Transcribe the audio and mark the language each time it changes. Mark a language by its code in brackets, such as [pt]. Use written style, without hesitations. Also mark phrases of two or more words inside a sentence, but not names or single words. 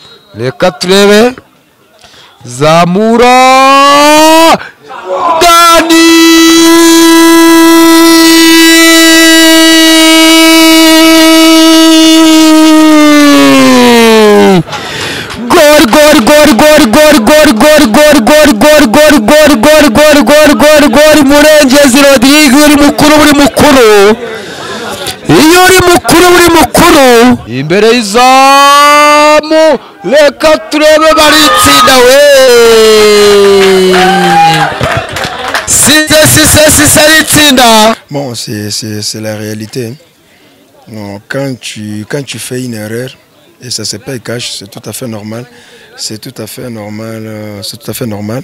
[rw] reka turebe zamura Dani gol Murengezi Rodrigue uri mukuru iyo uri mukuru imbere y'izamu reka turebe baritsinda we c'est ritsinda. [fr] Bon, c'est la réalité. Non, quand tu fais une erreur et ça se paye cash, c'est tout à fait normal. C'est tout à fait normal.